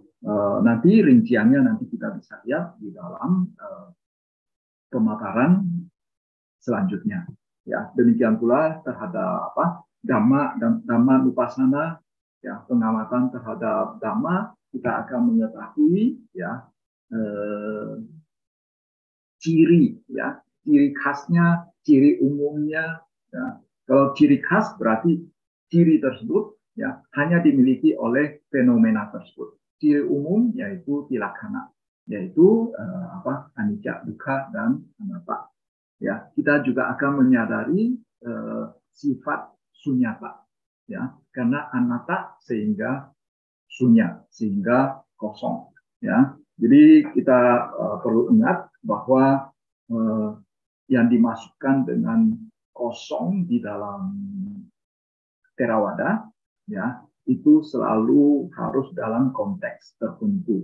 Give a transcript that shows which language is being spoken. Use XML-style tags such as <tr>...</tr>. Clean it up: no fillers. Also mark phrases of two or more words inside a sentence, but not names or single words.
<id>Nanti rinciannya nanti kita bisa lihat di dalam pemaparan selanjutnya. Ya, demikian pula terhadap</id> <pi>dhamma nupassana,</pi> <id>ya, pengamatan terhadap dhamma, kita akan mengetahui ya ciri khasnya, ciri umumnya. Ya. Kalau ciri khas berarti ciri tersebut ya hanya dimiliki oleh fenomena tersebut. Ciri umum yaitu tilakkana, yaitu</id> <pi>anicca, dukkha,</pi> <id>dan anatta. Ya, kita juga akan menyadari sifat sunyata, ya, karena anatta sehingga sunya, sehingga kosong, ya. Jadi kita perlu ingat bahwa yang dimasukkan dengan kosong di dalam Theravada, ya, itu selalu harus dalam konteks tertentu.</id>